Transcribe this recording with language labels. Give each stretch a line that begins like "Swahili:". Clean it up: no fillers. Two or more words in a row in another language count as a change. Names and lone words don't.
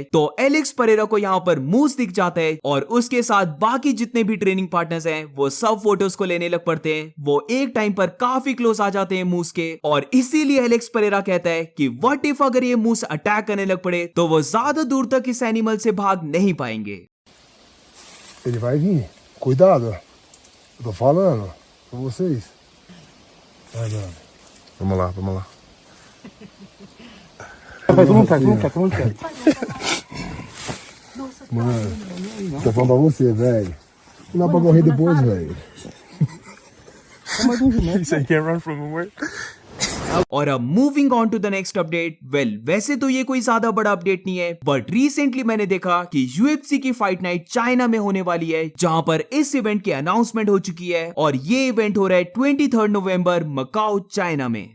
Hindi: तो एलेक्स परेरा को यहाँ पर मूव्स दिख जाता है, और उसके साथ बाकी जितने भी
English: training partners
Hindi: हैं वो सब फोटोज को लेने लग पड़ते हैं। वो एक टाइम पर काफी क्लोज आ जाते हैं मूव्स के, और इसीलिए एलेक्स परेरा कहता है कि
English: what if
Hindi: अगर ये मूव्स अटैक करने लग पड़े तो वो ज्यादा दूर तक इस एनिमल से भाग नहीं पाएंगे।
Portuguese: Ele vai vir. Cuidado. Eu tô falando pra vocês. Vai, mano. Vamos lá, vamos lá. Todo mundo quer, todo mundo quer. Mano, tô falando pra você, velho. Não dá pra correr depois, velho.
English: He said you can't run from him, right?
Hindi: और अब
English: moving on to the next update.
Hindi: वेल, वैसे तो ये कोई ज्यादा बड़ा अपडेट नहीं है,
English: but recently
Hindi: मैंने देखा कि UFC की फाइट नाइट चाइना में होने वाली है, जहां पर इस इवेंट की अनाउंसमेंट हो चुकी है। और ये इवेंट हो रहा है 23 नवंबर मकाओ चाइना में।